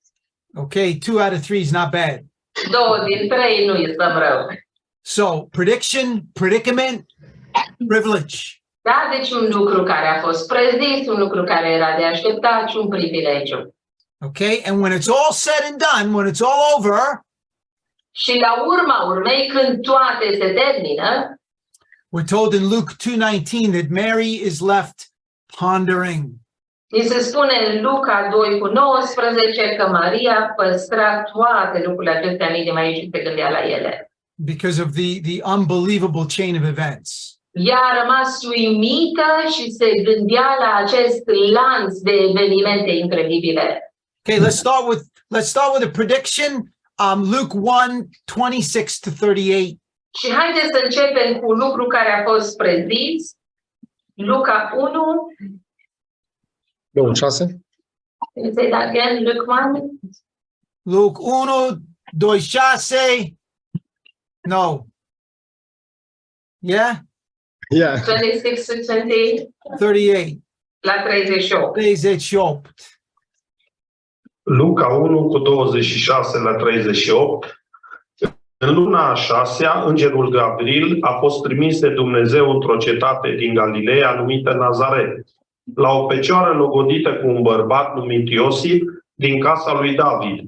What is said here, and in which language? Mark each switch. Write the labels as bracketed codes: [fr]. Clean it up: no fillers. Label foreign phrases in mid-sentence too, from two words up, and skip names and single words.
[en] Okay, 2 out of 3 is not bad. [ro] 2 din 3 nu este rău. [en] So, prediction, predicament, privilege. [ro] Da, deci un lucru care a fost prezis, un lucru care era de așteptat și un privilegiu. [en] Okay, and when it's all said and done, when it's all over, [ro] Și la urma urmei, când toate se termină, [en] we're told in Luke 2:19 that Mary is left pondering. [ro] ni se spune în Luca 2:19 că Maria păstra toate lucrurile acestea în inima ei și se gândea la ele. [en] Because of the unbelievable chain of events. [ro] Ea a rămas uimită și se gândea la acest lanț de evenimente incredibile. [en] Okay, let's start with a prediction. Luke 1:26-38. [ro] Și haideți să începem cu un lucru care a fost prezis. Luca 1. 26. [en] Can you say that again? Luke 1. Luke 1:26. No. Yeah? Yeah. 26 to 20. 38. [ro] La 38. 38. Luca 1:26-38. În luna a 6-a, îngerul Gabriel a fost trimis de Dumnezeu într-o cetate din Galileea numită Nazaret, la o fecioară logodită cu un bărbat numit Iosif din casa lui David.